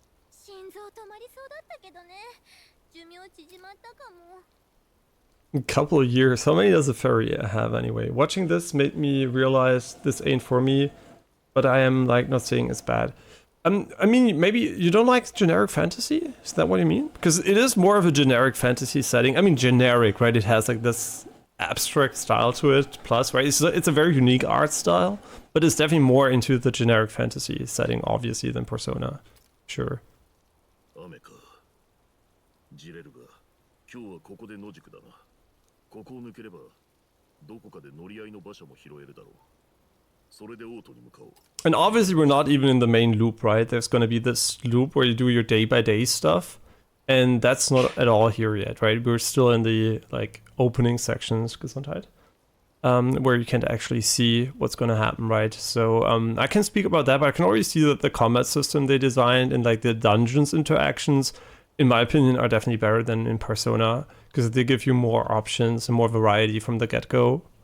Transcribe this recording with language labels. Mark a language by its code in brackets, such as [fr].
[ja] 心臓止まりそうだったけどね。寿命縮まったかも。 [en] A couple of years. How many does a fairy have anyway? Watching this made me realize this ain't for me, but I am like not saying it's bad. I mean, maybe you don't like generic fantasy? Is that what you mean? Because it is more of a generic fantasy setting. I mean, generic, right? It has like this abstract style to it, plus, right? It's a very unique art style, but it's definitely more into the generic fantasy setting, obviously, than Persona. Sure. [ja] 雨か。ジレルが今日はここで野宿だな。ここを抜ければどこかで乗り合いの馬車も拾えるだろう。それでオートに向かおう。 [en] And obviously we're not even in the main loop, right? There's gonna be this loop where you do your day-by-day stuff, and that's not at all here yet, right? We're still in the like opening sections, Gesundheit, where you can't actually see what's gonna happen, right? So I can speak about that, but I can already see that the combat system they designed and like the dungeons interactions, in my opinion, are definitely better than in Persona, because they give you more options and more variety from the get-go.